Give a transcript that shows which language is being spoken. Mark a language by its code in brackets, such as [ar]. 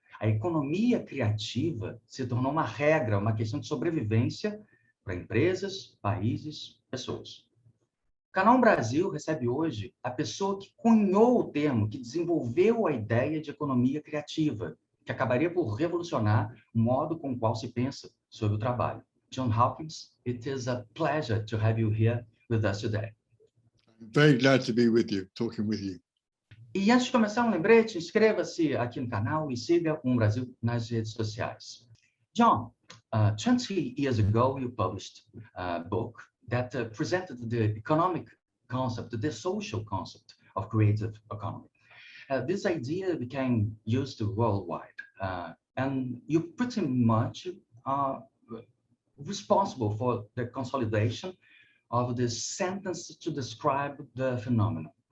[pt] A economia criativa se tornou uma regra, uma questão de sobrevivência para empresas, países, pessoas. O Canal Brasil recebe hoje a pessoa que cunhou o termo, que desenvolveu a ideia de economia criativa, que acabaria por revolucionar o modo com o qual se pensa sobre o trabalho. [en] John Hawkins, it is a pleasure to have you here with us today. I'm very glad to be with you, talking with you. [pt] E antes de começar, um lembrete, inscreva-se aqui no canal e siga Brasil nas redes sociais. [en] John, 20 years ago, you published a book that presented the economic concept, the social concept of creative economy. This idea became used worldwide, and you pretty much are responsible for the consolidation of this sentence to describe the phenomenon.